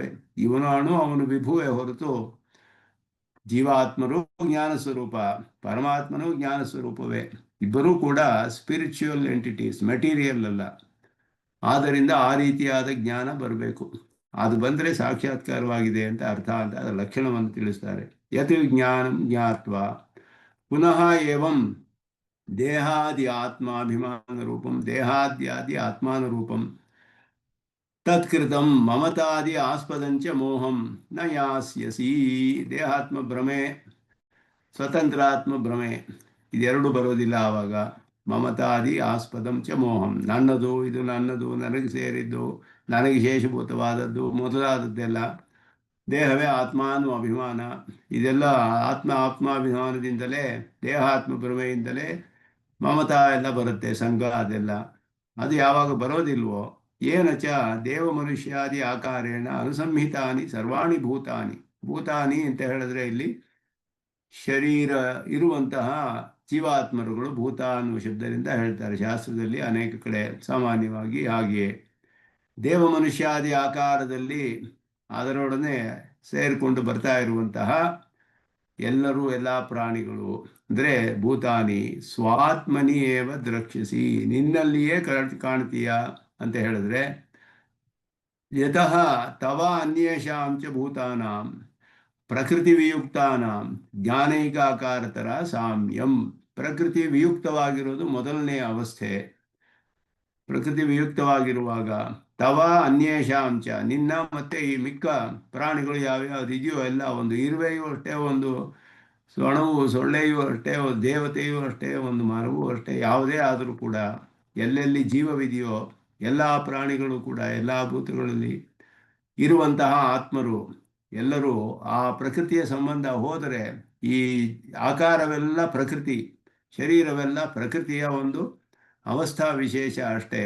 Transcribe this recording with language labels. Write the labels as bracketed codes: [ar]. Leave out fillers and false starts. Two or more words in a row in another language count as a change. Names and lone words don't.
[kn] ಇವನು ಅಣು ಅವನು ವಿಭುವೇ ಹೊರತು ಜೀವಾತ್ಮರು ಜ್ಞಾನ ಸ್ವರೂಪ, ಪರಮಾತ್ಮನೂ ಜ್ಞಾನ ಸ್ವರೂಪವೇ. ಇಬ್ಬರೂ ಕೂಡ [en] spiritual entities, [kn] ಮೆಟೀರಿಯಲ್ ಅಲ್ಲ. ಆದ್ದರಿಂದ ಆ ರೀತಿಯಾದ ಜ್ಞಾನ ಬರಬೇಕು. ಅದು ಬಂದರೆ ಸಾಕ್ಷಾತ್ಕಾರವಾಗಿದೆ ಅಂತ ಅರ್ಥ ಅಂತ ಅದರ ಲಕ್ಷಣವನ್ನು ತಿಳಿಸ್ತಾರೆ. [sa] ಯತ್ ಜ್ಞಾನಂ ಜ್ಞಾತ್ವ ಪುನಃ ಏವಂ ದೇಹಾದಿ ಆತ್ಮಾಭಿಮಾನ ರೂಪಂ ದೇಹಾದ್ಯಾದಿ ಆತ್ಮಾನ ರೂಪಂ ತತ್ಕೃತಂ ಮಮತಾದಿ ಆಸ್ಪದಂಚ ಮೋಹಂ ನ ಯಾಸ್ಯಸಿ. [kn] ದೇಹಾತ್ಮ ಭ್ರಮೆ, ಸ್ವತಂತ್ರಾತ್ಮ ಭ್ರಮೆ ಇದೆರಡು ಬರೋದಿಲ್ಲ. ಆವಾಗ [sa] ಮಮತಾದಿ ಆಸ್ಪದಂ ಚ ಮೋಹಂ, [kn] ನನ್ನದು, ಇದು ನನ್ನದು, ನನಗೆ ಸೇರಿದ್ದು, ನನಗೆ ಶೇಷಭೂತವಾದದ್ದು ಮೊದಲಾದದ್ದೆಲ್ಲ ದೇಹವೇ ಆತ್ಮ ಅನ್ನುವ ಅಭಿಮಾನ, ಇದೆಲ್ಲ ಆತ್ಮಾಭಿಮಾನದಿಂದಲೇ, ದೇಹಾತ್ಮ ಭ್ರಮೆಯಿಂದಲೇ ಮಮತಾ ಎಲ್ಲ ಬರುತ್ತೆ, ಸಂಘ ಅದೆಲ್ಲ. ಅದು ಯಾವಾಗ ಬರೋದಿಲ್ವೋ [sa] ಏನಚ ದೇವ ಮನುಷ್ಯಾದಿ ಆಕಾರೇಣ ಅನುಸಂಹಿತಾನಿ ಸರ್ವಾಣಿ ಭೂತಾನಿ. [kn] ಭೂತಾನಿ ಅಂತ ಹೇಳಿದ್ರೆ ಇಲ್ಲಿ ಶರೀರ ಇರುವಂತಹ ಜೀವಾತ್ಮರುಗಳು ಭೂತ ಅನ್ನುವ ಶಬ್ದದಿಂದ ಹೇಳ್ತಾರೆ ಶಾಸ್ತ್ರದಲ್ಲಿ ಅನೇಕ ಕಡೆ. ಸಾಮಾನ್ಯವಾಗಿ ಹಾಗೆಯೇ ದೇವ ಮನುಷ್ಯಾದಿ ಆಕಾರದಲ್ಲಿ ಅದರೊಡನೆ ಸೇರಿಕೊಂಡು ಬರ್ತಾ ಇರುವಂತಹ ಎಲ್ಲರೂ, ಎಲ್ಲ ಪ್ರಾಣಿಗಳು ಅಂದರೆ [sa] ಭೂತಾನಿ ಸ್ವಾತ್ಮನಿ ಏವ ದ್ರಕ್ಷಸಿ, [kn] ನಿನ್ನಲ್ಲಿಯೇ ಕಾಣ್ತೀಯ ಅಂತ ಹೇಳಿದ್ರೆ [sa] ಯತಃ ತವ ಅನ್ಯೇಷಾಂ ಚ ಭೂತಾನಾಂ ಪ್ರಕೃತಿ ವಿಯುಕ್ತಾನಾಂ ಜ್ಞಾನೈಕಾಕಾರತರ ಸಾಮ್ಯಂ. [kn] ಪ್ರಕೃತಿ ವಿಯುಕ್ತವಾಗಿರೋದು ಮೊದಲನೇ ಅವಸ್ಥೆ. ಪ್ರಕೃತಿ ವಿಯುಕ್ತವಾಗಿರುವಾಗ [sa] ತವ ಅನ್ಯೇಷಾಂಚ, [kn] ನಿನ್ನ ಮತ್ತೆ ಈ ಮಿಕ್ಕ ಪ್ರಾಣಿಗಳು ಯಾವ್ಯಾವ್ದು ಇದೆಯೋ ಎಲ್ಲ, ಒಂದು ಇರುವೆಯೂ ಅಷ್ಟೇ, ಒಂದು ಸೊಣವು ಸೊಳ್ಳೆಯೂ ಅಷ್ಟೇ, ಒಂದು ದೇವತೆಯೂ ಅಷ್ಟೇ, ಒಂದು ಮರವೂ ಅಷ್ಟೇ, ಯಾವುದೇ ಆದರೂ ಕೂಡ ಎಲ್ಲೆಲ್ಲಿ ಜೀವವಿದೆಯೋ ಎಲ್ಲ ಪ್ರಾಣಿಗಳು ಕೂಡ, ಎಲ್ಲ ಭೂತಗಳಲ್ಲಿ ಇರುವಂತಹ ಆತ್ಮರು ಎಲ್ಲರೂ ಆ ಪ್ರಕೃತಿಯ ಸಂಬಂಧ ಹೋದರೆ ಈ ಆಕಾರವೆಲ್ಲ ಪ್ರಕೃತಿ, ಶರೀರವೆಲ್ಲ ಪ್ರಕೃತಿಯ ಒಂದು ಅವಸ್ಥಾ ವಿಶೇಷ ಅಷ್ಟೇ.